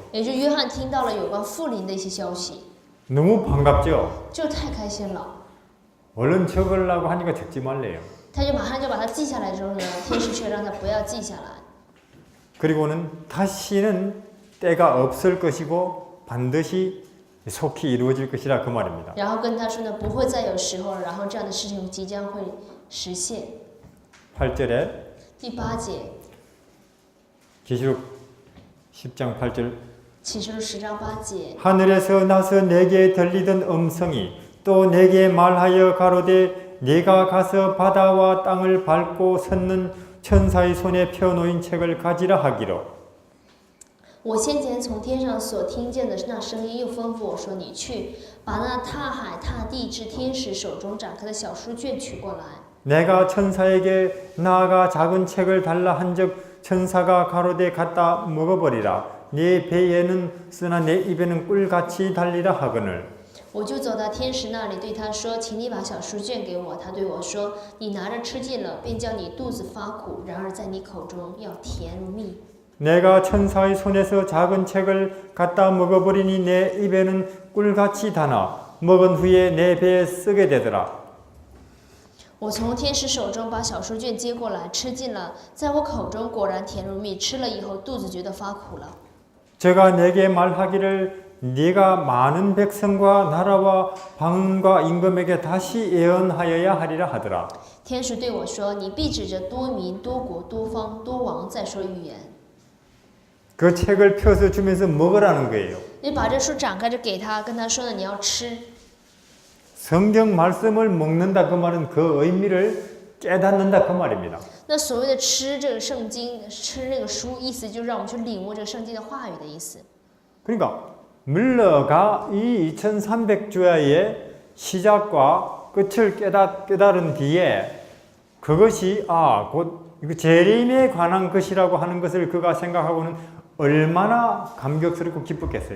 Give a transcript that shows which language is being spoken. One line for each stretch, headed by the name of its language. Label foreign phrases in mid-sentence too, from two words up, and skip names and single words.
Chinese: 也就是约翰听到了有关复临的一些消息，
Korean: 너무 반갑죠?
Chinese: 就太开心了。
Korean: 얼른 적으려고 하니까 적지 말래요.
Chinese: 他就马上就把它记下来之后呢，天使却让他不要记下来。
Korean: 그리고는 다시는 때가 없을 것이고 반드시 속히 이루어질 것이라 그 말입니다.
Chinese: 然后跟他说呢，不会再有时候了，然后这样的事情即将会实现。
Korean: 8절에
Chinese: 第8节，
Korean: 계시록 10장 8절
Chinese: 启示录10章8节，
Korean: 하늘에서 나서 내게 들리던 음성이 또 내게 말하여 가로되 네가 가서 바다와 땅을 밟고 섰는 천사의 손에 펴놓인 책을 가지라 하기로
Chinese: 我先前从天上所听见的那声音又吩咐我说：“你去，把那踏海踏地至天使手中展开的小书卷取过来。”
Korean: 내가 천사에게 나아가 작은 책을 달라 한즉 천사가 가로되 갖다 먹어버리라 네 배에는 쓰나 내 입에는 꿀같이 달리라 하거늘
Chinese: 我就走到天使那里，对他说：“请你把小书卷给我。” 他对我说：“你拿着吃尽了，便叫你肚子发苦；然而在你口中要甜如蜜。”
Korean: 내가 천사의 손에서 작은 책을 갖다 먹어버리니 내 입에는 꿀같이 다나 먹은 후에 내 배에 쓰게 되더라
Chinese: 我从天使手中把小书卷接过来，吃尽了，在我口中果然甜如蜜。吃了以后，肚子觉得发苦了。
Korean: 제가 내게 말하기를 네가 많은 백성과 나라와 방언과 임금에게 다시 예언하여야 하리라 하더라
Chinese: 天使对我说：“你必指着多民、多国、多方、多王再说预言。”
Korean: 그 책을 펴서 주면서 먹으라는 거예요
Chinese: 你把这书展开着给他，跟他说呢，你要吃。
Korean: 성경 말씀을 먹는다 그 말은 그 의미를 깨닫는다 그 말입니다
Chinese: 那所谓的吃这个圣经，吃那个书，意思就是让我们去领悟这个圣经的话语的意思。
Korean: 그러니까 물러가 이 2300주야의 시작과 끝을 깨달은 뒤에 그것이 곧 이거 재림에 관한 것이라고 하는 것을 그가 생각하고는 얼마나 감격스럽고 기뻤겠어요.